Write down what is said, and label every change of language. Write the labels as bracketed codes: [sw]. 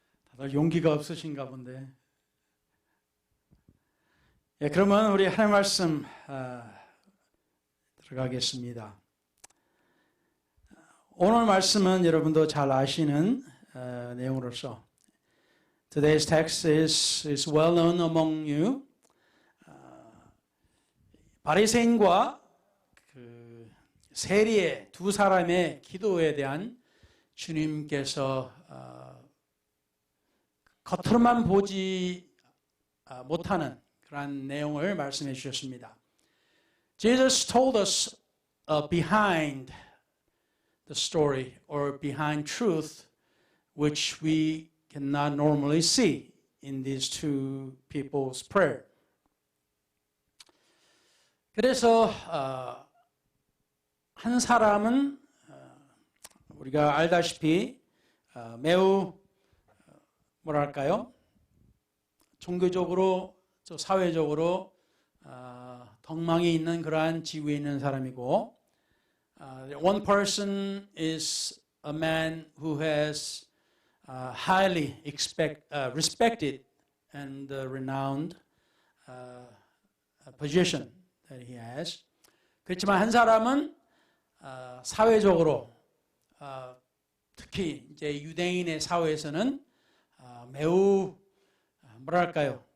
[ko] 다들 용기가 없으신가 본데. 예, 그러면 우리 하나님 말씀 들어가겠습니다. 오늘 말씀은 여러분도 잘 아시는 내용으로서 [en] Today's text is well known among you. [ko] 바리새인과 그 세리의 두 사람의 기도에 대한 주님께서 겉으로만 보지 못하는 그런 내용을 말씀해 주셨습니다. [en] Jesus told us behind the story or behind truth which we cannot normally see in these two people's prayer. [ko] 그래서 한 사람은 우리가 알다시피 매우 뭐랄까요? 종교적으로 사회적으로 덕망이 있는 그러한 지위에 있는 사람이고 [en] one person is a man who has highly respected and renowned position that he has. [ko] 그렇지만 한 사람은 사회적으로 특히 이제 유대인의 사회에서는 매우 뭐랄까요?